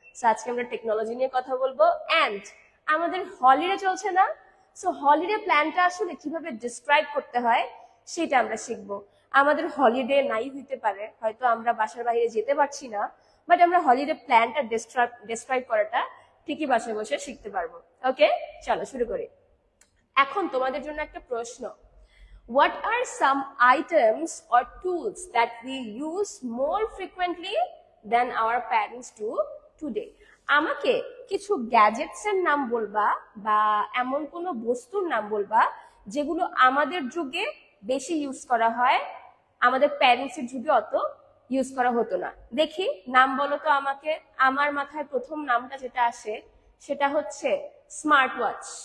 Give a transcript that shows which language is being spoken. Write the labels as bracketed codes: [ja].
[bn] So আজকে আমরা technology নিয়ে কথা বলবো। অ্যান্ড আমাদের হলিডে চলছে না, সো হলিডে প্ল্যানটা আসলে কিভাবে ডিসক্রাইব করতে হয় সেটা আমরা শিখবো। আমাদের হলিডে নাই হইতে পারে, হয়তো আমরা বাসার বাইরে যেতে পারছি না, বাট আমরা হলিডে প্ল্যানটা ডিসক্রাইব করাটা ঠিকই বাসায় বসে শিখতে পারবো। ওকে, চলো শুরু করি। এখন তোমাদের জন্য একটা প্রশ্ন, [en] what are some items or tools that we use more frequently than our parents do today? [bn] আমাকে কিছু গ্যাজেটস এর নাম বলবা বা এমন কোনো বস্তুর নাম বলবা যেগুলো আমাদের যুগে বেশি ইউজ করা হয়, আমাদের প্যারেন্টস এর যুগে অত ইউজ করা হতো না। দেখি নাম বলো তো আমাকে। আমার মাথায় প্রথম নামটা যেটা আসে সেটা হচ্ছে স্মার্ট ওয়াচ।